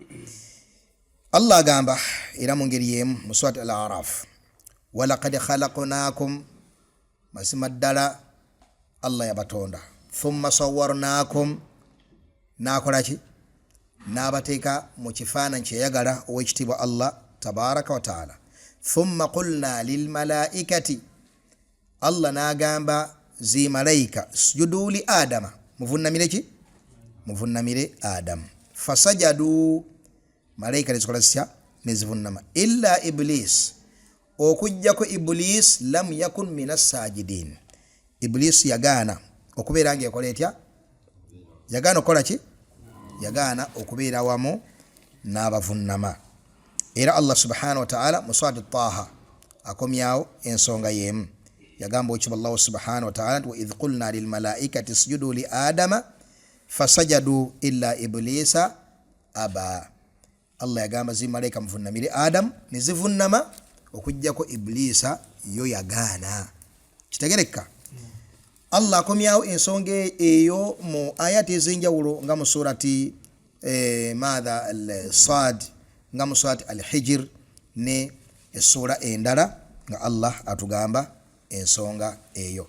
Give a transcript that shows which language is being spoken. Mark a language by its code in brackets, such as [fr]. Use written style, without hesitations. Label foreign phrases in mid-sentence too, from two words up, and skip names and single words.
[lg] Allah agamba era mu ngeri yemu mu surati al-A'raf, [ar] ولقد خلقناكم, [lg] mazima ddala Allah yabatonda, [ar] ثم صورناكم, [lg] nakola ki, n'abateeka mu kifaananyi kyeyagala ow'ekitiibwa Allah [ar] تبارك وتعالى. ثم قلنا للملائكة, [lg] Allah n'agamba zi malayika [ar] اسجدوا لآدم, [lg] muvunnamire ki, muvunnamire Adamu. Fasajadu, malayika nezikola zitya, nezivunnama. [ar] إلا إبليس, [lg] okujjako Iblis, [ar] لم يكن من الساجدين, [lg] Iblis yagaana okubeera ng'ekola etya, yagaana okukola ki, yagaana okubeera wamu n'abavunnama. Era Allah [ar] سبحانه وتعالى [lg] mu surati Taha akomyawo ensonga yemu, yagamba okiba Allah [ar] سبحانه وتعالى, وإذ قلنا للملائكة اسجدوا لآدم فسجدوا إلا إبليس أبى. [lg] Allah yagamba zi malaika muvunnamire Adam, nezivunnama, okujjako Iblisa yo yagaana. Kitegereka? Allah akomyawo ensonga eyo mu ayati ez'enjawulo nga mu surati madha al-Sad, nga mu surati al-Hijr ne essura endala nga Allah atugamba ensonga eyo.